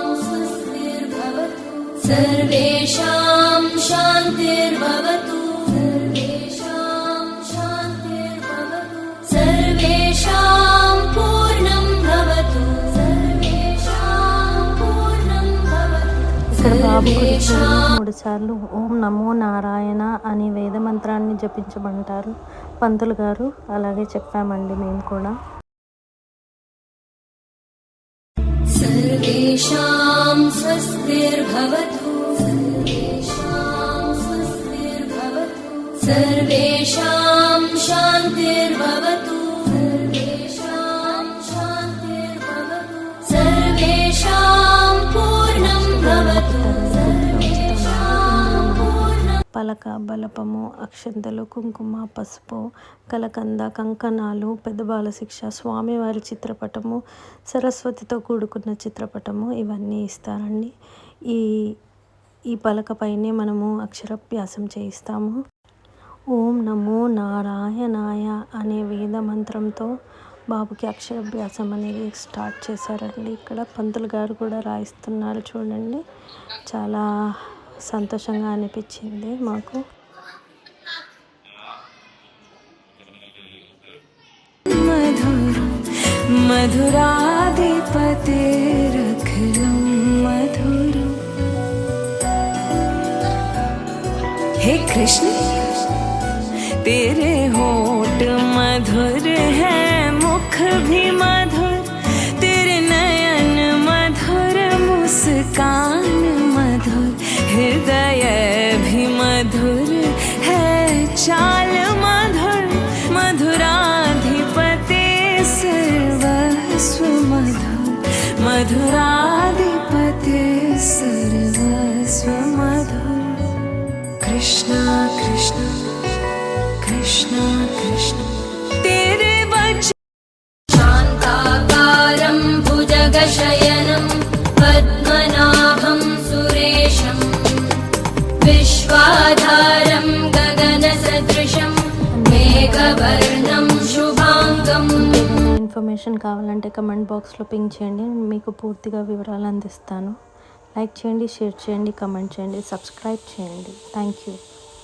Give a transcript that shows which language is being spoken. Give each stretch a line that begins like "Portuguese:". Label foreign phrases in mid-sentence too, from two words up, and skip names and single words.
Sanskrit: स्वस्तिर्भवतु, सर्वेषां शान्तिर्भवतु, सर्वेषां शान्तिर्भवतु, सर्वेषां पूर्णं भवतु, सर्वेषां पूर्णं भवतु.
Telugu: ఇక్కడ బాబు గురించి 3 సార్లు
Sanskrit: ఓం నమో నారాయణ
Telugu: అనే వేద మంత్రాన్ని జపించమంటారు పంతులు గారు. అలాగే చెప్పామండి మేము కూడా.
Sanskrit: सर्वेषां स्वस्तिर्भवतु, सर्वेषां स्वस्तिर्भवतु, सर्वेषां शान्तिर्भवतु, सर्वेषां शान्तिर्भवतु, सर्वेषां पूर्णं भवतु, सर्वेषां पूर्णं.
Telugu: పలక, బలపము, అక్షంతలు, కుంకుమ, పసుపు, కలకంద, కంకణాలు, పెద్ద బాలశిక్ష, స్వామివారి చిత్రపటము, సరస్వతితో కూడుకున్న చిత్రపటము ఇవన్నీ ఇస్తారండి. ఈ పలకపైనే మనము అక్షరాభ్యాసం చేయిస్తాము.
Sanskrit: ఓం నమో నారాయణాయ
Telugu: అనే వేద మంత్రంతో బాబుకి అక్షరాభ్యాసం అనేది స్టార్ట్ చేశారండి. ఇక్కడ పంతులు గారు కూడా రాయిస్తున్నారు చూడండి. చాలా సంతోషంగా అనిపించింది మాకు.
Sanskrit: मधुराधिपतेरखिलं मधुरम्.
Hindi: हे कृष्ण तेरे होठ मधुर है, मुख भी मधुर, तेरे नयन मधुर, मुस्कान मधुर, हृदय भी मधुर है चाल मधुर मधुराधिपते सर्वस्व मधुर मधुराधिपते सर्वस्व मधुर कृष्णा कृष्णा कृष्णा कृष्णा तेरे वचन
Sanskrit: शान्ताकारं भुजगशयनं पद्मनाभं सुरेशं विश्वाधारं गगनसदृशं मेघवर्णं शुभाङ्गम्
Telugu: ఏదైనా ఇన్ఫర్మేషన్ కావాలంటే కమెంట్ బాక్స్లో పింక్ చేయండి, నేను మీకు పూర్తిగా వివరాలు అందిస్తాను. లైక్ చేయండి, షేర్ చేయండి, కమెంట్ చేయండి, సబ్స్క్రైబ్ చేయండి.
English: thank you.